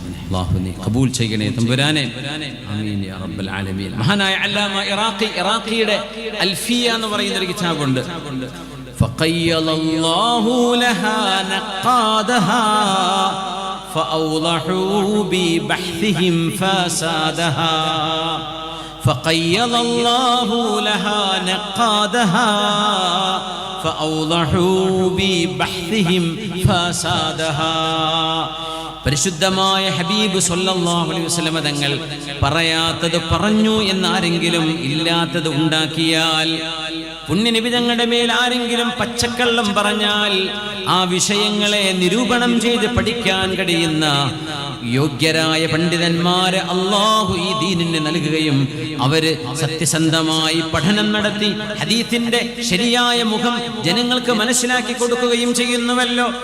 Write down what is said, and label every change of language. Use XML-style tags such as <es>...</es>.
<ml>അല്ലാഹു നീ കബൂൽ ചെയ്യണേ തമ്പുരാനെ. ആമീൻ യാ റബ്ബൽ ആലമീൻ. മഹാനായ അല്ലാമ ഇറാഖിയുടെ അൽഫിയ എന്ന് പറയുന്ന ഒരു കിതാബുണ്ട്.</ml> <ar>ഫഖയ്യലല്ലാഹു ലഹാ നഖാദഹാ ഫഔളഹു ബിബഹ്തിഹിം ഫസാദഹാ. فقيض الله لها نقادها فأوضحوا ببحثهم فسادها.</ar> <ml>പരിശുദ്ധമായ ഹബീബ് സല്ലല്ലാഹു അലൈഹി വസല്ലം തങ്ങൾ പറയാത്തത് പറഞ്ഞു എന്നാരെങ്കിലും ഇല്ലാത്തത് ഉണ്ടാക്കിയാൽ, പുണ്യനബി തങ്ങളുടെ മേൽ ആരെങ്കിലും പച്ചക്കള്ളം പറഞ്ഞാൽ ആ വിഷയങ്ങളെ നിരൂപണം ചെയ്ത് പഠിക്കാൻ കഴിയുന്ന യോഗ്യരായ പണ്ഡിതന്മാരെ അല്ലാഹു ഈ ദീനിന് നൽകുകയും അവര് സത്യസന്ധമായി പഠനം നടത്തി ഹദീസിന്റെ ശരിയായ മുഖം ജനങ്ങൾക്ക് മനസ്സിലാക്കി കൊടുക്കുകയും ചെയ്യുന്നുവല്ലോ.</ml>